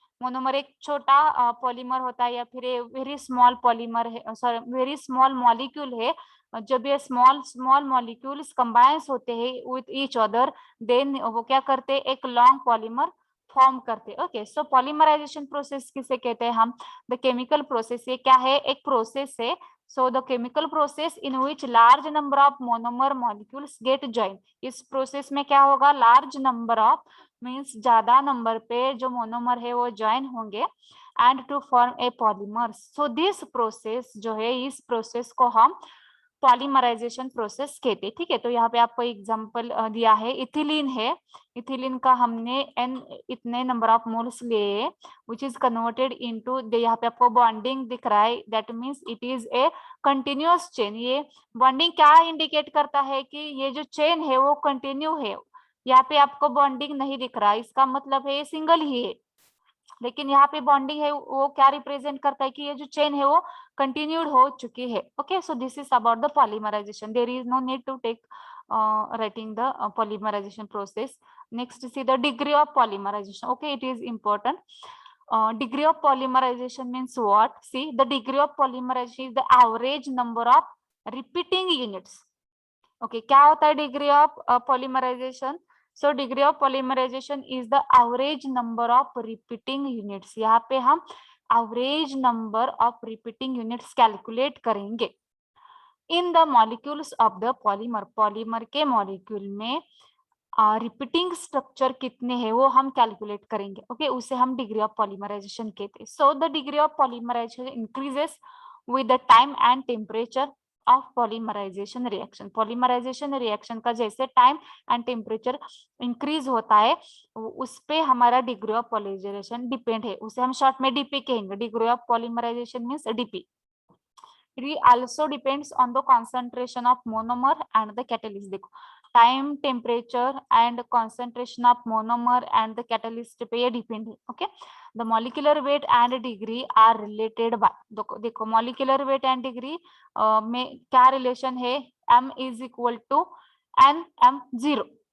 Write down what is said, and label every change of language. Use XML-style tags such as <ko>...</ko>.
<hi>Monomer एक छोटा polymer होता है या फिर वेरी स्मॉल पॉलीमर है, सॉरी वेरी स्मॉल मॉलिक्यूल है. जब ये स्मॉल मॉलिक्यूल्स कंबाइंस होते हैं विथ ईच अदर, देन वो क्या करते हैं, एक लॉन्ग पॉलीमर फॉर्म करते. ओके, सो पॉलीमराइजेशन प्रोसेस किसे कहते हैं हम? The chemical process. ये क्या है, एक प्रोसेस है</hi> <en>So the chemical process in which large number of monomer molecules get joined.</en> <hi>इस प्रोसेस में क्या होगा,</hi> <en>large number of means</en> <hi>ज्यादा नंबर पे जो मोनोमर है वो ज्वाइन होंगे</hi> <en>and to form a polymer. So this process</en> <hi>जो है, इस प्रोसेस को हम पॉलीमराइजेशन प्रोसेस कहते हैं, ठीक है। तो यहाँ पे आपको एग्जांपल दिया है, इथिलीन है, इथिलीन का हमने n इतने नंबर ऑफ मोल्स लिए</hi> <en>which is converted into,</en> <hi>यहाँ पे आपको बॉन्डिंग दिख रहा है,</hi> <en>That means it is a continuous chain.</en> <hi>ये बॉन्डिंग क्या इंडिकेट करता है कि ये जो चेन है वो कंटिन्यू है। यहाँ पे आपको बॉन्डिंग नहीं दिख रहा, इसका मतलब है ये सिंगल ही है, लेकिन यहाँ पे बॉन्डिंग है वो क्या रिप्रेजेंट करता है कि ये जो चेन है वो कंटिन्यूड हो चुकी है।</hi> <en>Okay, so this is about the polymerization, there is no need to take writing the polymerization process. Next, see the degree of polymerization. Okay, it is important. Degree of polymerization means what? See, the degree of polymerization is the average number of repeating units. Okay,</en> <hi>क्या होता है</hi> <en>degree of polymerization? So degree of polymerization is the average number of repeating units.</en> <hi>यहाँ पे हम</hi> <en>average number of repeating units calculate</en> <hi>करेंगे</hi> <en>in the molecules of the polymer.</en> <hi>polymer के molecule में repeating structure कितने हैं वो हम कैलकुलेट करेंगे। ओके, उसे हम डिग्री ऑफ पॉलीमराइजेशन कहते हैं।</hi> <en>So the degree of polymerization increases with the time and temperature of polymerization reaction.</en> <hi>Polymerisation reaction का जैसे टाइम एंड टेम्परेचर इंक्रीज होता है उस पे हमारा डिग्री ऑफ पॉलीमराइजेशन डिपेंड है, उसे हम शॉर्ट में डीपी कहेंगे।</hi> <en>Degree of polymerization means DP. It also depends on the concentration of monomer and the catalyst. देखो, time, temperature and concentration of monomer and the catalyst पे ये depend है। Okay, the molecular weight and degree are related by,</en> <hi>देखो</hi> <en>molecular weight and degree में क्या relation है, m is equal to n m0।</en>